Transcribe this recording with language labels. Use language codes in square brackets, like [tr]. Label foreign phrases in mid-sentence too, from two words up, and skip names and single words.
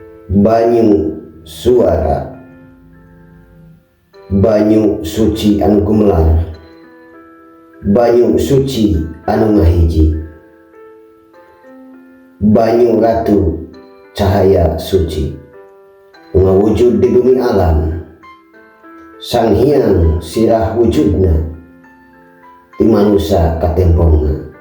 [su] banyu suara, banyu suci anu gumelar, banyu suci anu ngahiji, banyu ratu cahaya suci ngawujud di bumi alam, sang hyang sirah wujudna di manusia katempongna,